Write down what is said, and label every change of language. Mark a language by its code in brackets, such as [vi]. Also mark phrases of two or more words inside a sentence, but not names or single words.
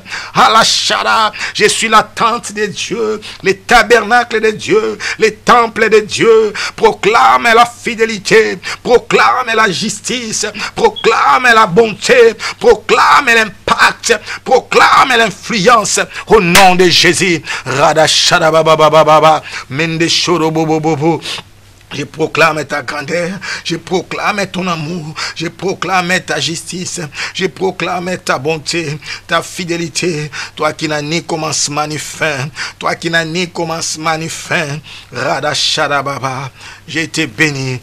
[fr] Alashara, je suis la tente de Dieu, les tabernacles de Dieu, les temples de Dieu. Proclame la fidélité, proclame la justice, proclame la bonté, proclame l'impact, proclame l'influence au nom de Jésus. Radashara baba baba baba, mende shoro bobo bobo. Je proclame ta grandeur, je proclame ton amour, je proclame ta justice, je proclame ta bonté, ta fidélité, toi qui n'as ni commencement ni fin, toi qui n'as ni commencement ni fin. Radashadababa, j'ai été béni.